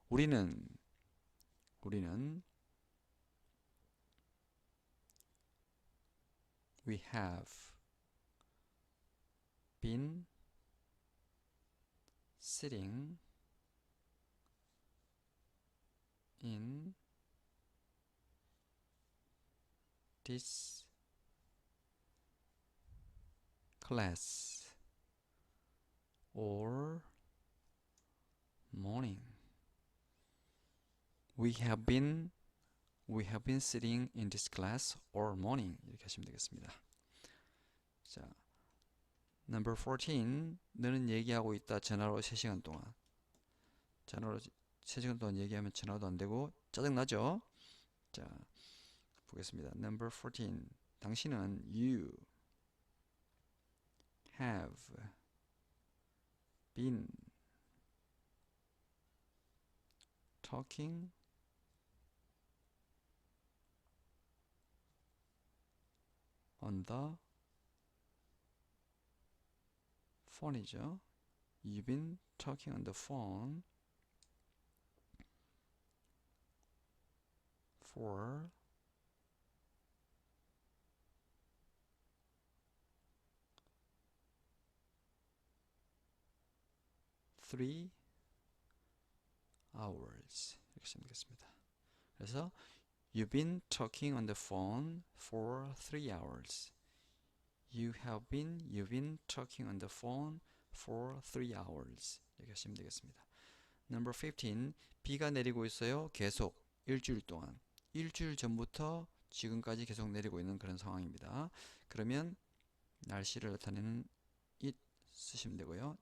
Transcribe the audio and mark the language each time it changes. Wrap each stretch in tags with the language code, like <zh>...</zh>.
<ko>우리는</ko> <en>we have been sitting in this class all morning. We have been sitting in this class all morning.</en> <ko>이렇게 하시면 되겠습니다. 자,</ko> <en>number 14.</en> <ko>너는 얘기하고 있다. 전화로 3시간 동안. 전화로 3시간 동안 얘기하면 전화도 안 되고 짜증나죠? 자, 보겠습니다.</ko> <en>Number 14.</en> <ko>당신은</ko> <en>you have been talking on the phone이죠. You've been talking on the phone for 3 hours.</en> <ko>이렇게 하시면 되겠습니다. 그래서</ko> <en>You've been talking on the phone for 3 hours. You've been talking on the phone for 3 hours.</en> <ko>이렇게 하시면 되겠습니다.</ko> <en>Number 15.</en> <ko>비가 내리고 있어요. 계속 일주일 동안. 일주일 전부터 지금까지 계속 내리고 있는 그런 상황입니다. 그러면 날씨를 나타내는 it 쓰시면 되고요.</ko>